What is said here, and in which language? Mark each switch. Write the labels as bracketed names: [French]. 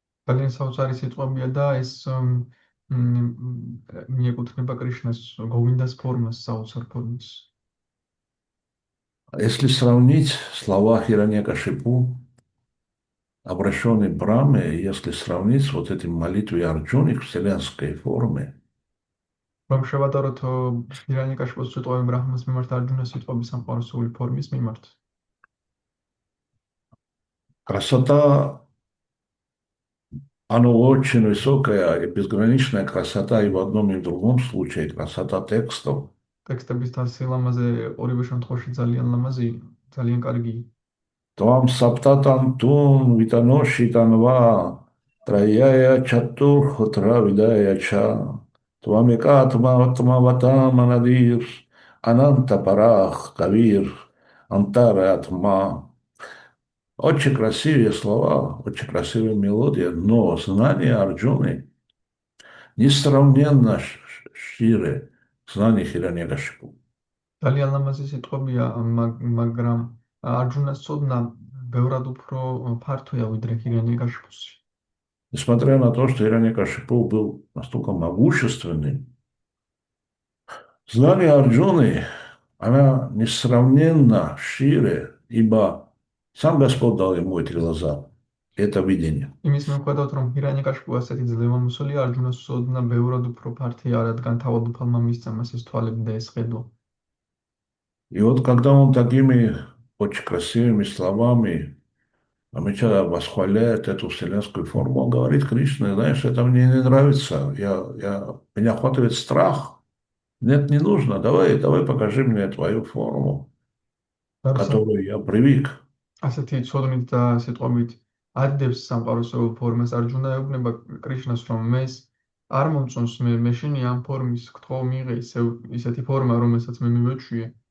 [Georgian] ძალიან საოცარი სიტყვებია და ეს მიეკუთვნება კრიშნას გოვინდას ფორმას, საოცარ ფორმას. [Russian] Если сравнить слова Хираньякашипу, обращенные Брахме, если сравнить с вот этим молитвой Арджуны к вселенской форме, [Georgian] რომ შევადაროთ ჰირანიკაშიპოს სიტყვები ბრაჰმას მიმართ, არჯუნას სიტყვები სამყაროსული ფორმის მიმართ. [Russian] красота, она очень высокая, и безграничная красота и в одном и в другом случае, красота текстов. [Georgian] ტექსტების სილამაზე ორივე შემთხვევაში ძალიან ლამაზი, ძალიან კარგი. [Sanskrit] Твам саптатам тун витаноши танва, траяя чатур хотра видая ча, твамекатма ватам анадир, ананта парах кавир, Антаратма. [Russian] Очень красивые слова, очень красивая мелодия, но знание Арджуны несравненно шире знания Хираньякашипу. [Georgian] ძალიან ლამაზი სიტყვებია, მაგრამ არჯუნას ცოდნა ბევრად უფრო ფართოა ვიდრე ჰირანიაკაშიპუსი. [Russian] Несмотря на то, что Хираньякашипу был настолько могущественным, знание Арджуны, она несравненно шире, ибо сам Господь дал ему эти глаза, это видение. [Georgian] იმის მიუხედავად, რომ ჰირანიაკაშიპუ ასეთი ძლევამოსილია, არჯუნას ცოდნა ბევრად უფრო ფართია, რადგან თავადუფალმა მისცა მას ეს თვალები და ეს ხედვა. [Russian] И вот когда он такими очень красивыми словами Амича восхваляет эту вселенскую форму, он говорит: Кришна, знаешь, это мне не нравится, меня охватывает страх. Нет, не нужно, давай покажи мне твою форму, к которой я привык. [Georgian] ასეთი ცოდნით და სიტყვებით ადებს სამყაროსეულ ფორმას არჯუნა ეუბნება კრიშნას, რომ მეს არ მომწონს მე შენი ამ ფორმის გთხოვ მიიღე ისეთი ფორმა, რომელსაც მე მივეჩვიე.